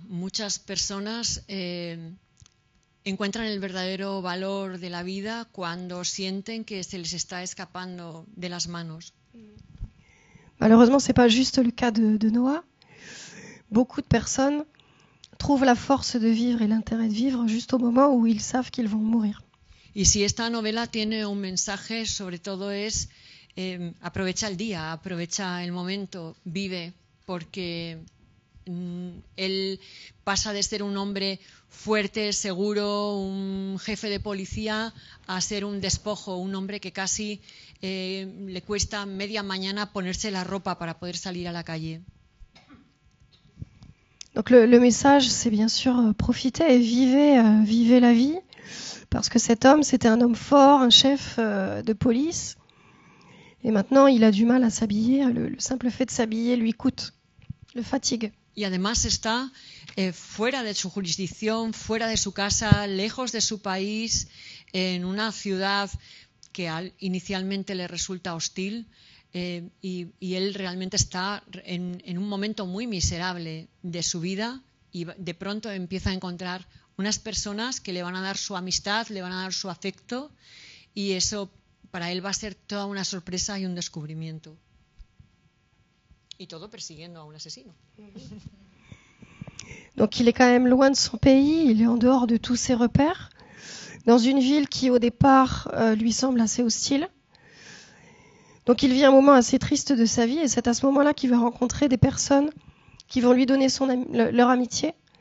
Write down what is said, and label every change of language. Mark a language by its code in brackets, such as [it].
[es] Muchas personas encuentran el verdadero valor de la vida cuando sienten que se les está escapando de las manos. [fr] Malheureusement, ce n'est pas juste le cas de Noah. Beaucoup de personnes trouvent la force de vivre et l'intérêt de vivre juste au moment où ils savent qu'ils vont mourir. [es] Y si esta novela tiene un mensaje, sobre todo es aprovecha el día, aprovecha el momento, vive, porque él pasa de ser un hombre fuerte, seguro, un jefe de policía, a ser un despojo, un hombre que casi le cuesta media mañana ponerse la ropa para poder salir a la calle. [fr] Donc le message, c'est bien sûr profiter et vivez la vie, parce que cet homme, c'était un homme fort, un chef de police, et maintenant il a du mal à s'habiller. Le simple fait de s'habiller lui coûte, le fatigue. [es] Y además está fuera de su jurisdicción, fuera de su casa, lejos de su país, en una ciudad que inicialmente le resulta hostil, y él realmente está en un momento muy miserable de su vida y de pronto empieza a encontrar unas personas que le van a dar su amistad, le van a dar su afecto, y eso para él va a ser toda una sorpresa y un descubrimiento. Y todo persiguiendo a un asesino. [fr] Donc il est quand même loin de son pays, il est en dehors de tous ses repères, dans une ville qui au départ lui semble assez hostile. Donc il vit un moment assez triste de sa vie, et c'est à ce moment-là qu'il va rencontrer des personnes qui vont lui donner leur amitié.